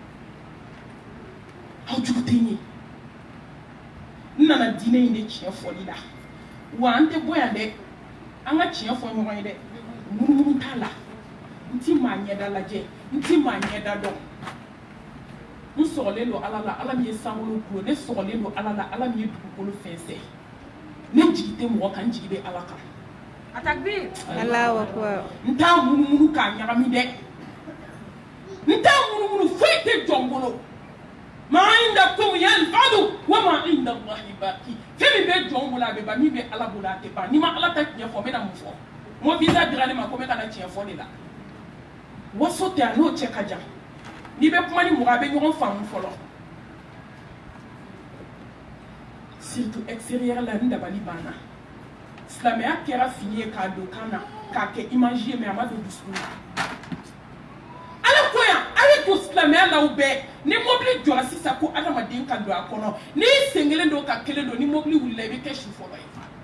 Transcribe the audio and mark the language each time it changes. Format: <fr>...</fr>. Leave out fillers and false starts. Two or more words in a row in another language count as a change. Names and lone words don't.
<bm>aw jugu tɛ n ye n nana diinɛ in de tiɲɛ fɔli la wa an tɛ bɔ yan dɛ an ka tiɲɛ fɔ ɲɔgɔn ye dɛ munumunu t'a la n ti maa ɲɛda lajɛ n ti maa ɲɛda dɔn n sɔgɔlen don Ala la Ala min ye sankolo kulo ne sɔgɔlen don Ala la Ala min ye dugukolo fɛnsɛ ne jigi tɛ mɔgɔ kan n jigi bɛ Ala kan</bm> <ar>التكبير الله أكبر</ar> <bm>n t'a munumunu k'a ɲagami dɛ n t'a munumunu foyi tɛ jɔ n bolo</bm> <ar>ما عندكم ينفد وما عند الله باق</ar> <bm>fɛn min bɛ jɔ n bolo a bɛ ban min bɛ Ala bolo a tɛ ban n'i ma Ala ta tiɲɛ fɔ n bɛna mun fɔ mo visa dira ne ma ko n bɛ ka na tiɲɛ fɔ de la waso tɛ a n'o cɛ ka jan n'i bɛ kuma ni mɔgɔ a bɛ ɲɔgɔn faamu fɔlɔ</bm> <fr>surtout extérieur</fr> <bm>la n dabali banna silamɛya kɛra fini ye k'a don kan na k'a kɛ image ye mais a ma don dusukun na Ala ko yan a ye don silamɛya la u bɛɛ ni mobili jɔra sisan ko adamaden ka don a kɔnɔ n'i sen kelen don ka kelen don ni mobili wulila i bɛ kɛ su fɔlɔ ye</bm>